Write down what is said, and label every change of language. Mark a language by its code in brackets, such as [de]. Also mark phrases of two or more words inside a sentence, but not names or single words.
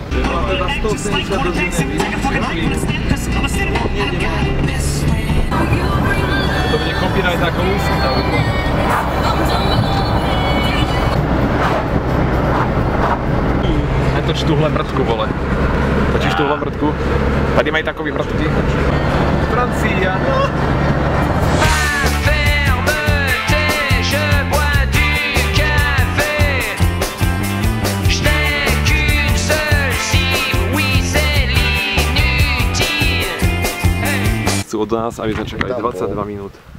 [sk] To bude copyright ako ústa. [cs] Toč tuhle mrtku, vole. Točíš tuhle mrtku? Tady mají takový mrtky. [sk] Francia. Chcú od nás, aby sme čakali 22 minút.